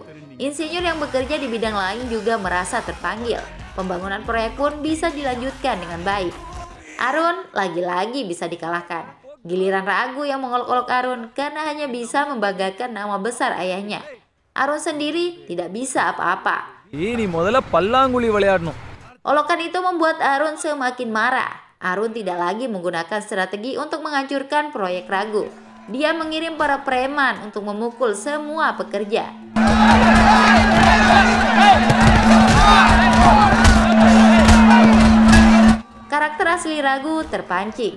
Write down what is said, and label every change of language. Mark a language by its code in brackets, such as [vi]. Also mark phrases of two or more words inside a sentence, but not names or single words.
[id] Insinyur yang bekerja di bidang lain juga merasa terpanggil. Pembangunan proyek pun bisa dilanjutkan dengan baik. Arun lagi-lagi bisa dikalahkan. Giliran Ragu yang mengolok-olok Arun karena hanya bisa membanggakan nama besar ayahnya. Arun sendiri tidak bisa apa-apa. [ta] ini முதல்ல பல்லாங்குழி விளையாடணும். [id] Olokan itu membuat Arun semakin marah. Arun tidak lagi menggunakan strategi untuk menghancurkan proyek Ragu. Dia mengirim para preman untuk memukul semua pekerja. Karakter asli Ragu terpancing.